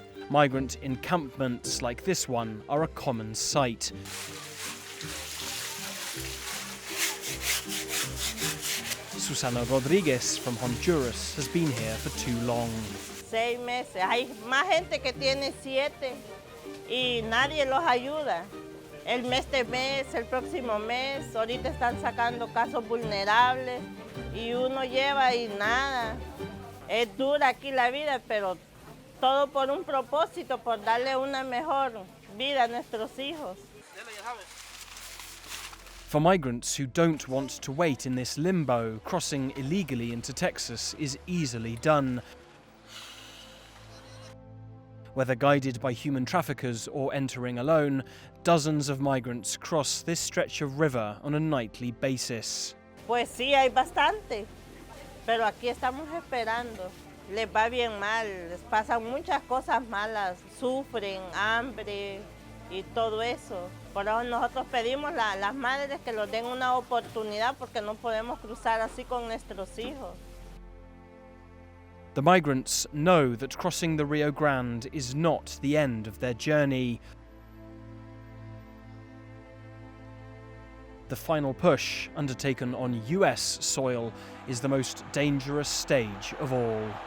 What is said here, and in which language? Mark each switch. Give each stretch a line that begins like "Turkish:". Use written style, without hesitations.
English: Migrant encampments like this one are a common sight. Susana Rodriguez from Honduras has been here for too long.
Spanish: 6 meses. Hay más gente que tiene 7 y nadie los ayuda. El mes, el próximo mes, ahorita están sacando casos vulnerables y uno lleva y nada. Es dura aquí la vida, pero todo por un propósito, por darle una mejor vida a nuestros hijos.
English: For migrants who don't want to wait in this limbo, crossing illegally into Texas is easily done. Whether guided by human traffickers or entering alone, dozens of migrants cross this stretch of river on a nightly basis.
Spanish: Pues sí, hay bastante, pero aquí estamos esperando. Les va bien mal, les pasan muchas cosas malas, sufren hambre y todo eso. Por eso nosotros pedimos a las madres que nos den una oportunidad porque no podemos cruzar así con nuestros hijos.
English: The migrants know that crossing the Rio Grande is not the end of their journey. The final push, undertaken on US soil, is the most dangerous stage of all.